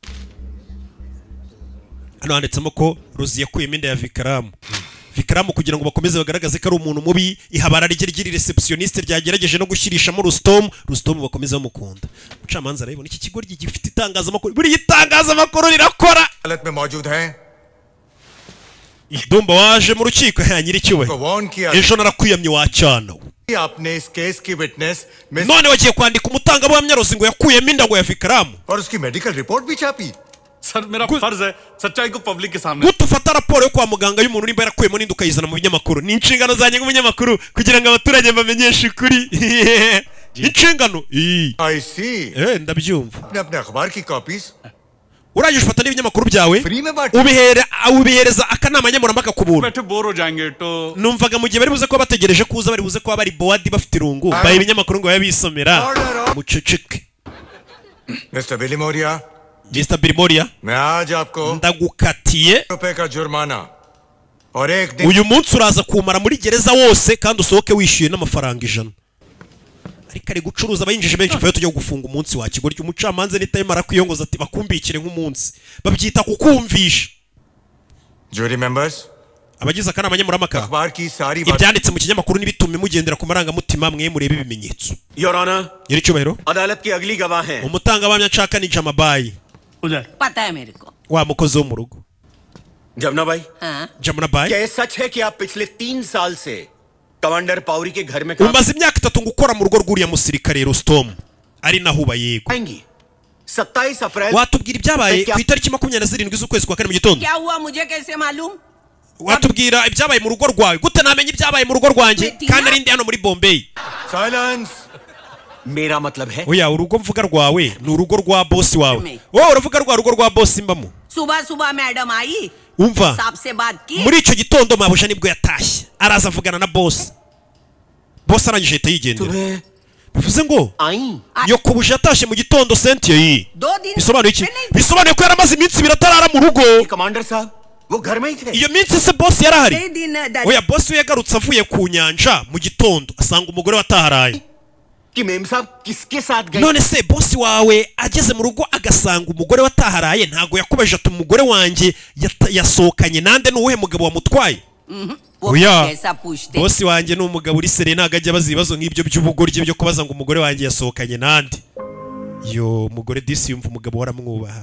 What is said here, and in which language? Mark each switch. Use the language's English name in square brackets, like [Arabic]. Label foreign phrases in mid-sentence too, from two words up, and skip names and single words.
[Kinyarwanda] Hano handitsemo ko Rozi yakuyemo inda ya Vikram kugira ngo bakomeze bagaragaze ko ari umuntu mubi. Ihabara ry'iri receptioniste ryagerageje no gushyirishamo Rustom bakomeza bamukunda. Umucamanza arabibona iki kigoryi gifite itangazamakuru, buri itangazamakuru rirakora. [Hindi] हालत में मौजूद हैं [Kinyarwanda] Dumba waje mu rukiko nyiri cyubahiro ejo narakwiyamye wacyana [Hindi] आपने इस केस की विटनेस [Kinyarwanda] none wagiye kwandika umutangabuhamya Rozi ngo yakuyemo inda ngo ya Vikram [Hindi] और उसकी [English] medical report [Hindi] भी छापी. सर मेरा फर्ज है सच्चाई को पब्लिक के सामने. [Kinyarwanda] Gutufata raporo yo kwa muganga y'umuntu nimba yarakuyemo n'inda ukayizana mu binyamakuru. Ni inshingano zanjye nk'umunyamakuru kugira ngo abaturage bamenyeshe ukuri. Inshingano [English] I see. [Kinyarwanda] ndabyumva. [Hindi] अपने अखबार की कॉपीज [Kinyarwanda] urangije ufata n'ibinyamakuru byawe ubihereza akanama nkemurampaka ku buntu. Numvaga mu gihe bari buze ko bategereje kuza bari buze ko bari board bafite irungu baye ibinyamakuru ngo babisomera muceceke. [English] Mr. Billy Moria, Mr. Billy Moria, [Hindi] मैं आज आपको [Kinyarwanda] ndagukatiye [Hindi] रुपए का जुर्माना और एक दिन [Kinyarwanda] uyu munsi uraza kumara muri gereza wose kandi usohoke wishyuye n'amafaranga 100. Ariko ari gucuruza abayinjije benshi fayo tujya gufunga umunsi wa kigoryi. Umucamanza nitayimara kwiyongoza ati bakumbikire nk'umunsi babyita kukumvisha. [English] jury members, [Kinyarwanda] abagize akanama nkemurampaka [Hindi] अखबार की सारी [Kinyarwanda] ibyanditse mu kinyamakuru n'ibitume mugendera ku marangamutima mwe murebe ibimenyetso. [English] Your Honor, [Kinyarwanda] nyiri cyubahiro [Hindi] अदालत की अगली गवाह हैं. [Kinyarwanda] umutangabuhamya nshaka ni Jamabai. [Hindi] पता है मेरे को. [Kinyarwanda] wa mukozi wo mu rugo [Hindi] जमुना भाई, Jamuna Bai, क्या ये सच है कि आप पिछले 3 साल से कमांडर पावरी के घर में [Kinyarwanda] umaze imyaka 3 ngukora mu rugo rw'uriya musirikare Rustom ari naho ubayego? [Hindi] 27 अप्रैल [Kinyarwanda] watubwira ibyabaye ku itariki 27 z'ukwezi kwa 4 mu gitondo? [Hindi] क्या हुआ मुझे कैसे मालूम? [Kinyarwanda] watubwira ibyabaye mu rugo rwawe gute? Namenye ibyabaye mu rugo rwanjye kandi ari ndi hano muri Bombay. [English] Silence. [Hindi] मेरा मतलब है [Kinyarwanda] oya urugo mvuga rwawe ni urugo rwa boss wawe. wowe uravuga rwa rugo rwa boss mbamo? [Hindi] सुबह सुबह मैडम आई [Kinyarwanda] umva [Hindi] साहब से बात की. [Kinyarwanda] muri icyo gitondo mabusha nibwo yatashye araza avugana na boss arangije ahita yigendera. bivuze ngo nyokobuje yatashye mu gitondo Cynthia yi bisobanuye iki? bisobanuye ko yaramaze iminsi 2 atarara mu rugo. [Hindi] कमांडर साहब वो घर में ही थे. [Kinyarwanda] iyo minsi se boss yarahari? oya boss we yagarutse avuye ku nyanja mu gitondo asanga umugore wataharaye. [Hindi] कि मेम साहब किसके साथ गए? [Kinyarwanda] none se boss wawe ageze mu rugo agasanga umugore wataharaye ntago yakubeje ati umugore wanjye yasohokanye nande n'uwuhe mugabo wamutwaye? oya boss wanjye ni umugabo uri sere ntago ajya bazibazo nk'ibyo by'ubugoryi byo kubaza ngo umugore wanjye yasohokanye nande. yo mugore disi yumva umugabo waramwubaha.